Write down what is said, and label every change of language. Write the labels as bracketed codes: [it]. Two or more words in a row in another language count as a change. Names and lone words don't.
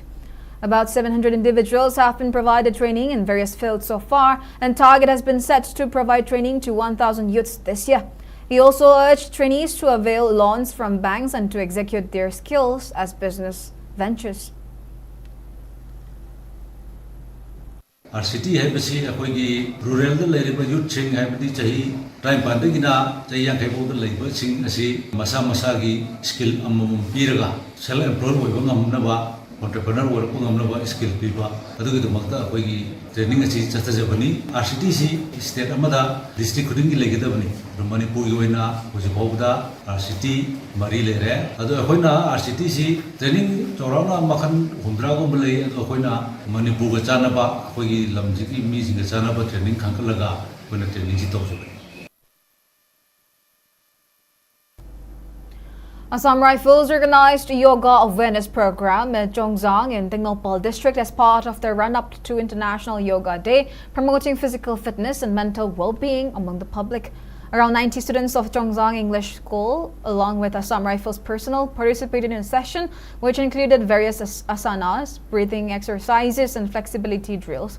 [en] About 700 individuals have been provided training in various fields so far, and target has been set to provide training to 1,000 youths this year. He also urged trainees to avail loans from banks and to execute their skills as business ventures. Our city [mni] haibasi akoigi rural da leriba youth sing haibadi chahi time pandagina chahi yang kaibo da leriba sing asi masa gi skill amamum piraga [en] self employed [mni] oiba ngamnaba [en] entrepreneur work [mni] ngamnaba skill piba adugi dumakta akoigi training asi chatajabani RCTC state amada district khudingi legidabani Manipur yoina hojibawda RCT mari lere adu akoina RCTC training chorana makhan humdra go mulai adu akoina Manipur ga chanaba akoigi lamjigi mi singa chanaba training khankalaga akoina training si tawjabani. [en] Assam Rifles organized a yoga awareness program at Jongzang in Dingnopal district as part of the run-up to International Yoga Day, promoting physical fitness and mental well-being among the public. Around 90 students of Jongzang English School, along with Assam Rifles personnel, participated in a session which included various asanas, breathing exercises, and flexibility drills.